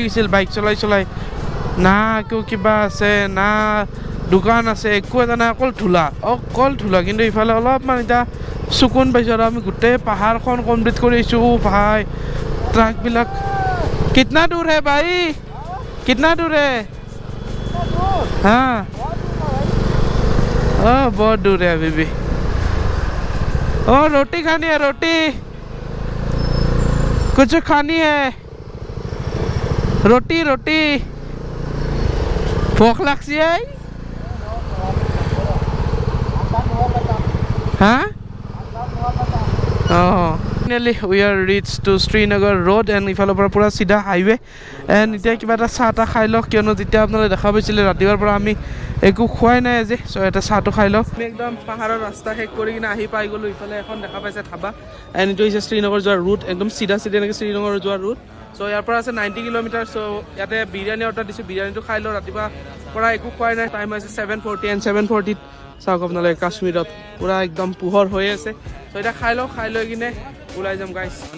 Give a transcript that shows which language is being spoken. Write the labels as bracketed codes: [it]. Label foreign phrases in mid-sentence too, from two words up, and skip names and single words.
[as] গৈছিল বাইক চলাই না একো কিবা আছে না দোকান আছে একো এটা নাই অকল ধূলা কিন্তু ইফালে অলপমান এতিয়া চকুন পাইছোঁ আৰু আমি গোটেই পাহাৰখন কমপ্লিট কৰি আহিছোঁ ভাই ট্ৰাকবিলাক [hi] कितना दूर है भाई कितना दूर है हाँ ओह बहुत दूर है अभी भी ओह रोटी खानी है रोटी कुछ खानी है रोटी भूख लगती है हाँ [en] oh finally we are reached to Srinagar road and [as] ইফালৰ পৰা পুৰা সিধা [en] highway and [as] এতিয়া কিবা এটা চাহ তাহ খাই লওক কিয়নো যেতিয়া আপোনালোকে দেখা পাইছিলে ৰাতিপুৱাৰ পৰা আমি একো খোৱাই নাই আজি চ' এটা চাহটো খাই লওক আমি একদম পাহাৰৰ ৰাস্তা শেষ কৰি কিনে আহি পাই গ'লোঁ ইফালে এখন দেখা পাইছে ধাবা এণ্ড এইটো হৈছে শ্ৰীনগৰ যোৱাৰ ৰুট একদম চিধা এনেকৈ শ্ৰীনগৰ যোৱাৰ ৰুট চ' ইয়াৰ পৰা আছে 90 কিলোমিটাৰ চ' ইয়াতে বিৰিয়ানী অৰ্ডাৰ দিছোঁ বিৰিয়ানীটো খাই লওঁ ৰাতিপুৱা পৰা একো খোৱাই নাই টাইম হৈছে 7:40 এণ্ড 7:40 চাওক আপোনালোকে কাশ্মীৰত পুৰা একদম পোহৰ হৈ আছে চ' এতিয়া খাই লৈ কিনে ওলাই যাম গাইছ